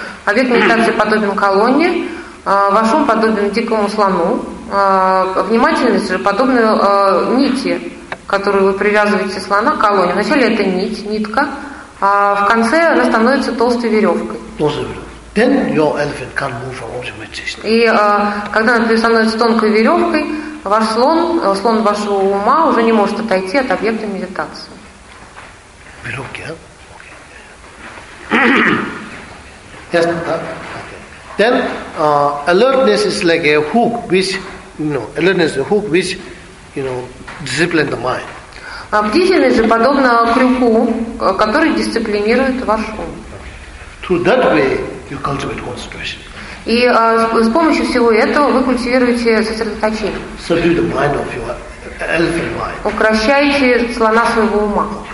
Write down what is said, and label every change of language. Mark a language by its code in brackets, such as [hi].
[ru] Объект медитации подобен колонне. Ваш ум подобен дикому слону. Внимательность же подобна нити. Которую вы привязываете слона к колонне. Вначале это нить, нитка, а в конце она становится толстой веревкой. [en] Then your elephant can't move from object meditation. [ru] И когда она становится тонкой веревкой, ваш слон, слон вашего ума уже не может отойти от объекта медитации. Веревки, а? [en] Okay. Yes, [ru] да? Okay. [en] Then alertness is like a hook, which, you know, alertness is a hook, which, you know, discipline the mind. [ru] Бдительность же подобна крюку, который дисциплинирует ваш ум. [en] Through that way you cultivate concentration. [ru] И с помощью всего этого вы культивируете сосредоточение. [en] Subdue the mind of your elephant mind. [ru] Укращаете слона своего ума.